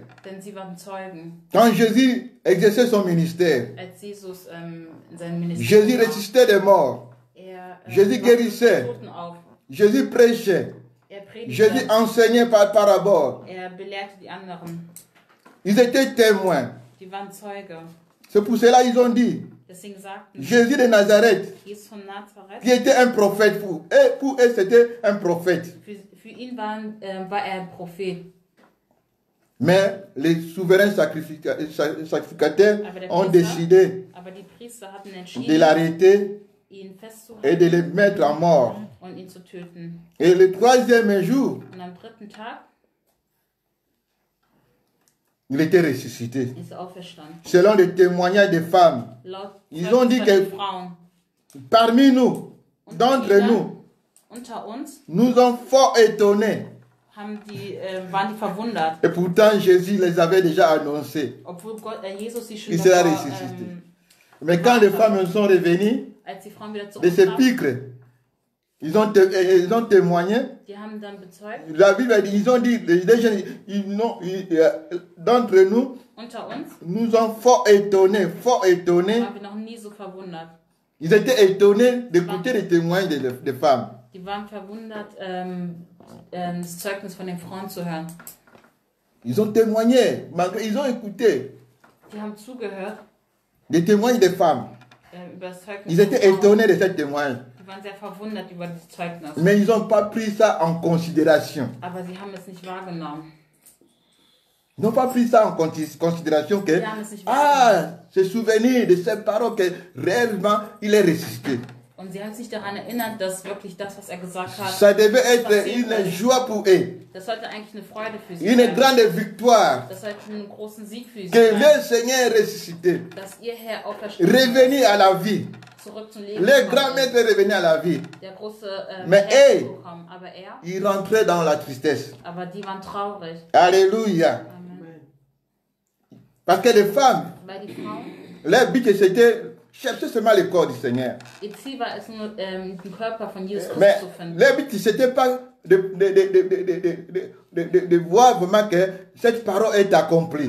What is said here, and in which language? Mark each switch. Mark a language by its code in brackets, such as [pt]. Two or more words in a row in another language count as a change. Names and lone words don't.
[de] Denn sie waren Zeugen. [fr] Quand Jésus exerçait son ministère, [de] Als Jesus in seinem Ministerium [fr] Jésus [de] war, [fr] ressuscitait des morts, Jésus [de] machte [fr] guérissait. [de] die Toten auf. [fr] Jésus prêchait, [de] Predigte, [fr] Jésus enseignait par parabole. [de] belehrte die anderen. [fr] Ils étaient témoins. [de] Die waren Zeuge. [fr] C'est pour cela qu'ils ont dit, [de] Deswegen sagten [fr] Jésus de Nazareth, [de] Jesus von Nazareth, [fr] qui était un prophète pour eux c'était un prophète. [de] für ihn war er ein Prophet. [fr] Mais les souverains sacrificateurs [de] Aber der [fr] ont [de] Priester- [fr] décidé [de] Aber die Priester hatten [fr] de [de] entschieden, [fr] l'arrêter [de] ihn [fr] et [de] festzuhalten [fr] de le mettre en mort. [de] und ihn zu töten. [fr] Et le troisième jour, [de] Und am dritten Tag [fr] il était ressuscité. [de] ist er auferstanden. [fr] Selon les témoignages des femmes, [de] Laut [fr] Ils ont dit [de] von [fr] que- [de] den Frauen [fr] parmi nous, d'entre [de] ihnen, [fr] nous, [de] unter uns [fr] nous sommes fort étonnés. [de] waren die verwundert, [fr] Et pourtant, Jésus les avait déjà annoncés. [de] obwohl Jesus sie schon [fr] Il sera [de] davor, [fr] ressuscité. Mais quand les femmes sont revenues [de] Als die Frauen wieder [fr] de ces [de] zurückkamen, [fr] picres, ils ont témoigné. [de] die haben dann bezeugt, [fr] La Bible a dit, ils ont dit, les jeunes, d'entre nous, [de] unter uns [fr] nous ont fort étonnés. [de] waren wir noch nie so verwundert. [fr] Ils étaient étonnés d'écouter les témoignages des femmes. [de] Die waren verwundert, das Zeugnis von den Frauen zu hören. [fr] Ils ont témoigné, ils ont écouté [de] Die haben zugehört [fr] les témoignages des femmes. [de] über das Zeugnis [fr] Ils [de] von [fr] étaient [de] Frauen. [fr] étonnés de ces témoignages. [de] Die waren sehr verwundert über das Zeugnis. [fr] Mais ils n'ont pas pris ça en considération. [de] Aber sie haben es nicht wahrgenommen. [fr] Ils n'ont pas pris ça en considération que, ce souvenir de ces paroles que réellement il est ressuscité. [de] Und sie haben sich daran erinnert, dass wirklich das, was er gesagt hat, [fr] Ça devait être [de] passiert [fr] une [de] ist. [fr] joie pour eux, [de] Das sollte eigentlich eine Freude für sie [fr] une [de] sein. [fr] grande victoire [de] Das sollte einen großen Sieg für sie [fr] que [de] sein. [fr] le Seigneur est ressuscité, [de] Dass ihr Herr auferstanden [fr] revenu à la vie. [de] zurück zum Leben [fr] Le [de] gekommen [fr] grand [de] ist. [fr] maître est revenu à la vie. [de] Der große [fr] Mais [de] Herr ey, ist gekommen. Aber er, [fr] Il rentrait dans la tristesse. [de] aber die waren traurig. [fr] Alléluia. [de] Amen. [fr] Parce que les femmes, [de] Weil die Frauen, [fr] leur but c'était chercher seulement le corps du Seigneur. [de] ihr Ziel war es nur, den Körper von Jesus [fr] Mais [de] Christus zu finden. [fr] leur but c'était pas de voir vraiment que cette parole est accomplie.